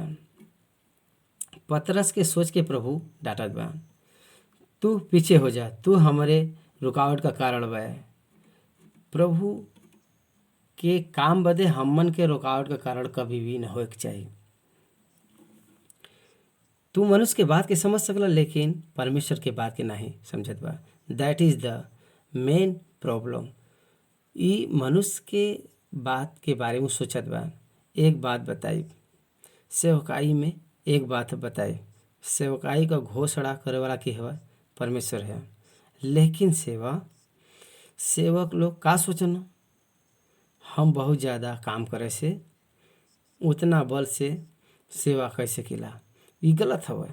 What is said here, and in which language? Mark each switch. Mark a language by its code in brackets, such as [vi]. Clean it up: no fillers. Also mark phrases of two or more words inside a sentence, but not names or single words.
[bho] पतरस के सोच के प्रभु डांटत बा, तू पीछे हो जा, तू हमारे रुकावट का कारण बा। प्रभु के काम बदे हमन के रुकावट का कारण कभी भी न होए के चाहिए। तू मनुष्य के बात के समझ सकला लेकिन परमेश्वर के बात के नहीं समझत बा। [en] that is the main problem. [bho] ई मनुष्य के बात के बारे में सोचत बा। एक बात बताई, सेवकाई में एक बात बताई, सेवकाई का घोषणा करे वाला की है? परमेश्वर है। लेकिन सेवक लोग का सोचना, हम बहुत ज़्यादा काम करे से उतना बल से सेवा कैसे किला, ये गलत हवे।